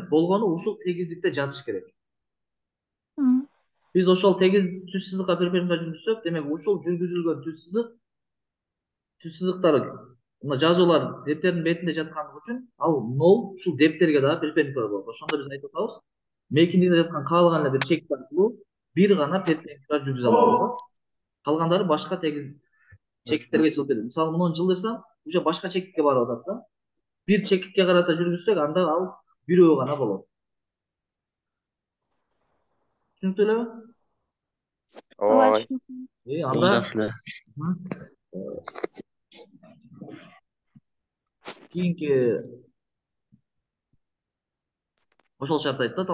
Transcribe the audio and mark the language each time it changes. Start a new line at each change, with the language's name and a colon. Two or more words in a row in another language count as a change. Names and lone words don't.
Kyrgyz: Болгону ушул тегиздикте жатыш керек. Биз ошол түссүздүккө перпендикуляр жүргүзсөк, демек ушул жүргүзүлгөн түссүздүктөр мына жазуулар дептердин бетинде жаткандыгы үчүн ал нол ушул дептерге дагы перпендикуляр болот. Ошондо биз айтып атабыз, мейкиндигинде жаткан каалаган эле бир чекит аркылуу бир гана перпендикуляр жүргүзө алабыз. Калгандары башка чекиттерге жылып кетет. Мисалы, муну жылдырсам, уже башка чекитке барып атат да. Бир чекитке карата жүргүзсөк, анда ал бирөө гана болот. Түшүнүктүү элеби? Ооба. Анда кийинки ошол шарт айтат.